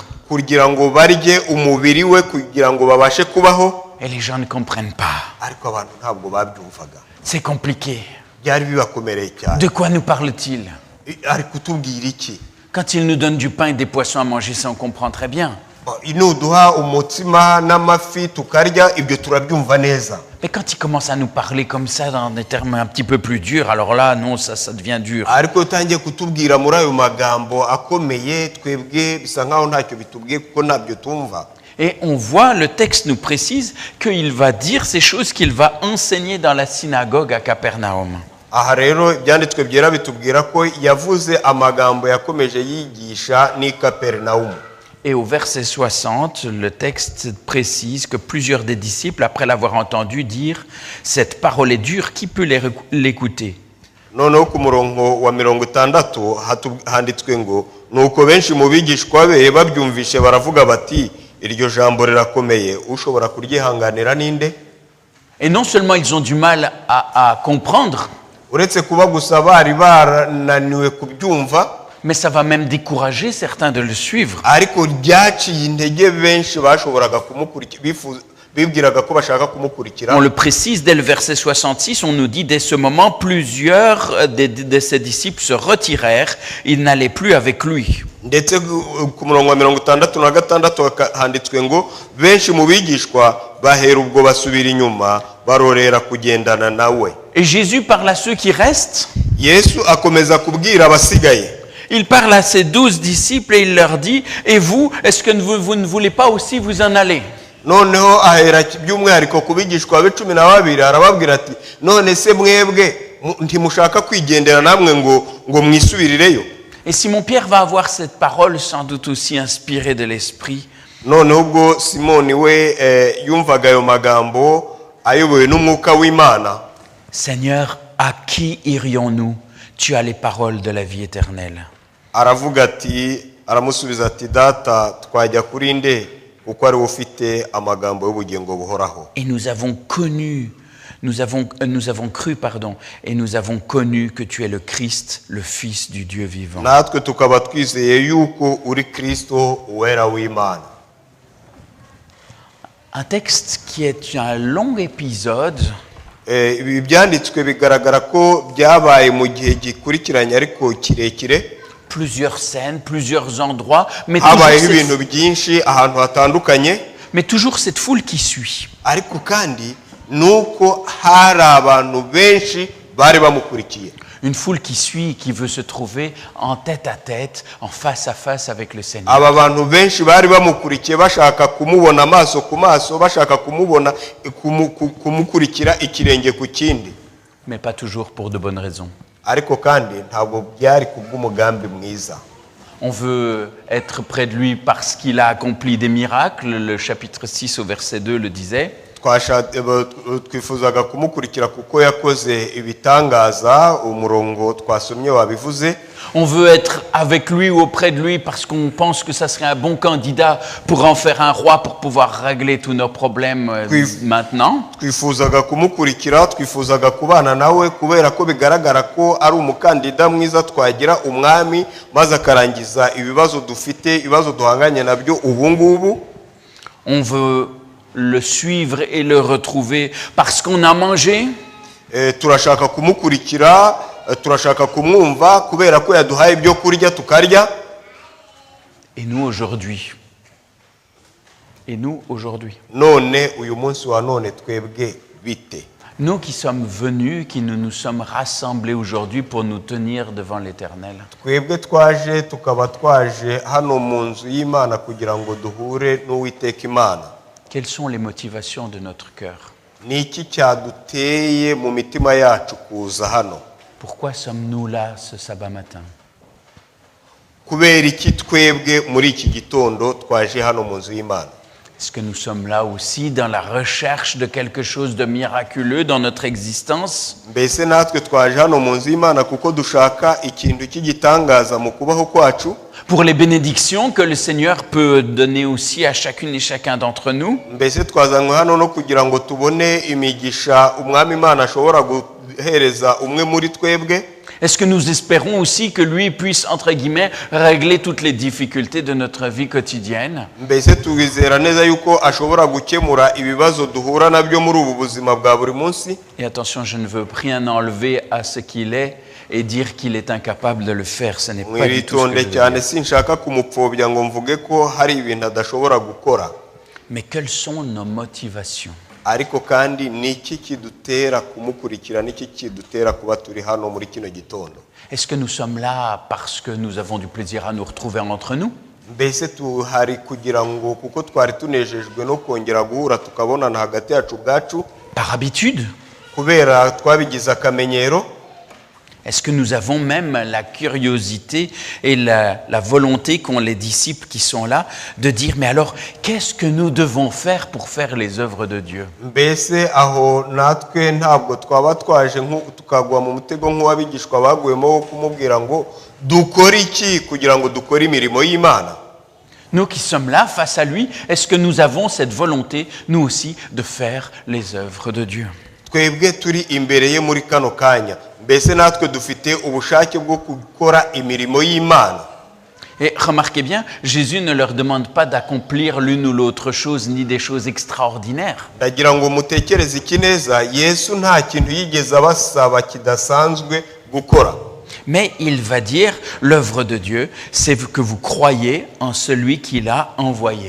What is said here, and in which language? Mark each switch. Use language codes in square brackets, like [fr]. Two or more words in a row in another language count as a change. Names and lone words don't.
[rw] kugira ngo barye umubiri we kugira ngo babashe kubaho. [fr] Et les gens ne comprennent pas. [rw] Ariko abantu ntabwo babyumvaga, [fr] C'est compliqué. [rw] byari bibakomereye cyane. [fr] De quoi nous parle-t-il? [rw] Ari kutubwira iki? [fr] Quand il nous donne du pain et des poissons à manger, ça on comprend très bien. [rw] Nuduha umutsima n'amafi tukarya, ibyo turabyumva neza. [fr] Mais quand il commence à nous parler comme ça dans des termes un petit peu plus durs, alors là, non, ça devient dur. [rw] Ariko utangiye kutubwira muri ayo magambo akomeye, twebwe bisa nkaho ntacyo bitubwiye kuko ntabyo tumva. [fr] Et on voit, le texte nous précise qu'il va dire ces choses qu'il va enseigner dans la synagogue à Capernaum. [rw] Aha rero ibyanditswe byera bitubwira ko yavuze amagambo yakomeje yigisha n'i Kaperinawumu. [fr] Et au verset 60, le texte précise que plusieurs des disciples, après l'avoir entendu dire « Cette parole est dure, qui peut l'écouter ?» [rw] Noneho ku murongo wa 60 handitswe ngo nuko benshi mu bigishwa be babyumvishe baravuga bati iryo jambo rirakomeye, ushobora kuryihanganira ninde? [fr] Et non seulement ils ont du mal à comprendre, [rw] Uretse kuba gusa bari barananiwe kubyumva, [fr] mais ça va même décourager certains de le suivre. [rw] ariko ryaciye intege benshi bashoboraga kumukurikira, bibwiraga ko bashaka kumukurikira. [fr] On le précise dès le verset 66, on nous dit dès ce moment, plusieurs de ses disciples se retirèrent, ils n'allaient plus avec lui. [rw] Ndetse ku murongo wa 66 handitswe ngo benshi mu bigishwa bahera ubwo basubira inyuma barorera kugendana nawe. [fr] Et Jésus parle à ceux qui restent. [rw] Yesu akomeza kubwira abasigaye. [fr] Il parle à ses 12 disciples et il leur dit, et vous, est-ce que vous ne voulez pas aussi vous en aller? [rw] Noneho ahera by'umwihariko ku bigishwa be 12 arababwira ati none se mwebwe ntimushaka kwigendera namwe ngo mwisubirireyo. [fr] Et Simon-Pierre va avoir cette parole sans doute aussi inspirée de l'Esprit. [rw] Noneho ubwo Simoni we yumvaga ayo magambo ayobowe n'umwuka w'Imana. [fr] Seigneur, à qui irions-nous? Tu as les paroles de la vie éternelle. [rw] Aravuga ati, aramusubiza ati data twajya kuri nde kuko ari ufite amagambo y'ubugingo buhoraho. [fr] Et nous avons cru, et nous avons connu que tu es le Christ, le Fils du Dieu vivant. [rw] Natwe tukaba twizeye yuko uri Kristo uwera w'Imana. [fr] Un texte qui est un long épisode, [rw] Ibi byanditswe bigaragara ko byabaye mu gihe gikurikiranye ariko kirekire. [fr] plusieurs scènes, plusieurs endroits, mais [rw] Habayeho ibintu byinshi ahantu hatandukanye, [fr] toujours cette foule qui suit. [rw] ariko kandi nuko hari abantu benshi bari bamukurikiye. [fr] Une foule qui suit, qui veut se trouver en tête à tête, en face à face avec le Seigneur. [rw] Aba bantu benshi bari bamukurikiye bashaka kumubona amaso ku maso, bashaka kumukurikira ikirenge ku kindi. [fr] Mais pas toujours pour de bonnes raisons. [rw] Ariko kandi ntabwo byari kubw'umugambi mwiza. [fr] On veut être près de lui parce qu'il a accompli des miracles. Le chapitre 6 au verset 2 le disait. [rw] Twifuzaga kumukurikira kuko yakoze ibitangaza, umurongo twasomye wabivuze. [fr] On veut être avec lui ou auprès de lui parce qu'on pense que ça serait un bon candidat pour en faire un roi, pour pouvoir régler tous nos problèmes maintenant. [rw] Twifuzaga kumukurikira, twifuzaga kubana nawe kubera ko bigaragara ko ari umukandida mwiza twagira umwami maze akarangiza ibibazo dufite, ibibazo duhanganye nabyo ubu ngubu. [fr] On veut le suivre et le retrouver parce qu'on a mangé. [rw] Turashaka kumukurikira, turashaka kumwumva kubera ko yaduhaye ibyo kurya tukarya. [fr] Et nous aujourd'hui. [rw] None None uyu munsi wa none twebwe bite? [fr] Nous qui sommes venus, qui nous sommes rassemblés aujourd'hui pour nous tenir devant l'Éternel. [rw] twebwe twaje tukaba twaje hano mu nzu y'Imana kugira ngo duhure n'Uwiteka Imana. [fr] Quelles sont les motivations de notre cœur? [rw] Ni iki cyaduteye mu mitima yacu kuza hano? [fr] Pourquoi sommes-nous là ce sabbat matin? [rw] Kubera iki twebwe muri iki gitondo twaje hano mu nzu y'Imana? [fr] Est-ce que nous sommes là aussi dans la recherche de quelque chose de miraculeux dans notre existence? [rw] Mbese natwe twaje hano mu nzu y'Imana kuko dushaka ikintu cy'igitangaza mu kubaho kwacu? [fr] Pour les bénédictions que le Seigneur peut donner aussi à chacune et chacun d'entre nous? [rw] Mbese twazanywe hano no kugira ngo tubone imigisha umwami Imana ashobora guhereza umwe muri twebwe? [fr] Est-ce que nous espérons aussi que lui puisse, entre guillemets, régler toutes les difficultés de notre vie quotidienne? [rw] Mbese twizera neza yuko ashobora gukemura ibibazo duhura nabyo muri ubu buzima bwa buri munsi? [fr] Et attention, je ne veux rien enlever à ce qu'il est et dire qu'il est incapable de le faire. Ce n'est pas du tout ce que je [rw] Mwitonde [fr] veux [rw] cyane [fr] dire. [rw] sinshaka kumupfobya ngo mvuge ko hari ibintu adashobora gukora. [fr] Mais quelles sont nos motivations? [rw] Ariko kandi ni iki kidutera kumukurikira, ni iki kidutera kuba turi hano muri kino gitondo? [fr] Est-ce que nous sommes là parce que nous avons du plaisir à nous retrouver entre nous? [rw] Mbese tuhari kugira ngo kuko twari tunejejwe no kongera guhura tukabonana hagati yacu ubwacu, [fr] Par habitude? [rw] kubera twabigize akamenyero? [fr] Est-ce que nous avons même la curiosité et la volonté qu'ont les disciples qui sont là de dire, mais alors, qu'est-ce que nous devons faire pour faire les œuvres de Dieu? [rw] Mbese aho natwe ntabwo twaba twaje tukagwa mu mutego nk'uwabigishwa baguyemo wo kumubwira ngo dukore iki kugira ngo dukore imirimo y'Imana? [fr] Nous qui sommes là face à lui, est-ce que nous avons cette volonté, nous aussi, de faire les œuvres de Dieu? [rw] Twebwe turi imbere ye muri kano kanya, mbese natwe dufite ubushake bwo gukora imirimo y'Imana? [fr] Et remarquez bien, Jésus ne leur demande pas d'accomplir l'une ou l'autre chose, ni des choses extraordinaires. [rw] Ndagira ngo mutekereze iki neza, Yesu nta kintu yigeze abasaba kidasanzwe gukora. [fr] Mais il va dire, l'œuvre de Dieu, c'est que vous croyez en celui qui l'a envoyé.